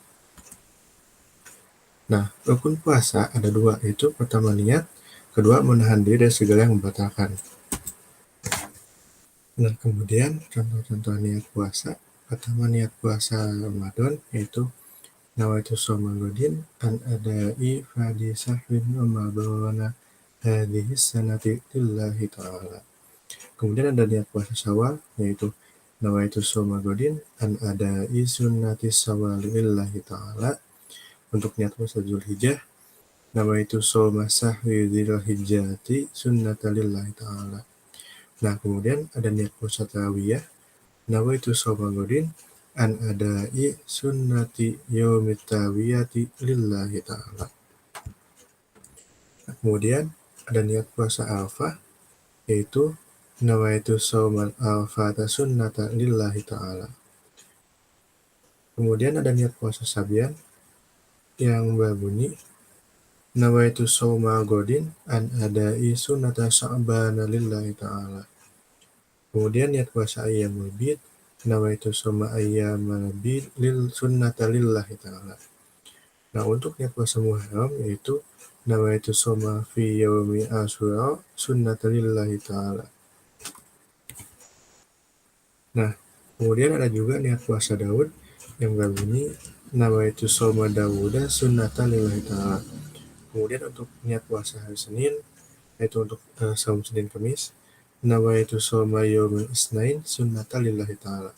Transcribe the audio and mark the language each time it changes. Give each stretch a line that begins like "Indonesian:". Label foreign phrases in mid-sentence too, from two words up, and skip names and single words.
Indonesian: Nah, rukun puasa ada 2, yaitu pertama niat, kedua menahan diri dari segala yang membatalkan. Nah, kemudian contoh-contoh niat puasa, pertama niat puasa Ramadan, yaitu
Arabic: نويت صوم غد عن أداء فرض شهر رمضان هذه السنة لله تعالى.
Indonesian: Kemudian ada niat puasa Syawal, yaitu
Arabic: نويت صوم غد عن أداء سنة شوال لله تعالى.
Indonesian: Untuk niat puasa Zulhijjah,
Arabic: نويت صوم شهر ذي الحجة سنة لله تعالى.
Indonesian: Nah, kemudian ada niat puasa Tarawiyah,
Arabic: نويت صوم غد عن أداء سنة يوم التروية لله تعالى.
Indonesian: Nah, kemudian ada niat puasa Arafah, yaitu
Arabic: نويت صوم عرفة سنة لله تعالى.
Indonesian: Kemudian ada niat puasa Sabian yang berbunyi
Arabic: نويت صوم غد عن أداء سنة شعبان لله تعالى.
Indonesian: Kemudian niat puasa ayyamul bid,
Arabic: نويت صوم أيام البيض ل سنة لله تعالى.
Indonesian: Nah, untuk niat puasa Muharram yaitu
Arabic: نويت صوم في يوم عاشوراء سنة لله تعالى.
Indonesian: Nah, kemudian ada juga niat puasa Daud yang berbunyi
Arabic: نويت صوم داود سنة لله تعالى.
Indonesian: Kemudian untuk niat puasa hari Senin, yaitu untuk saum Senin Kamis,
Arabic: نويت صوم يوم الاثنين سنة لله تعالى.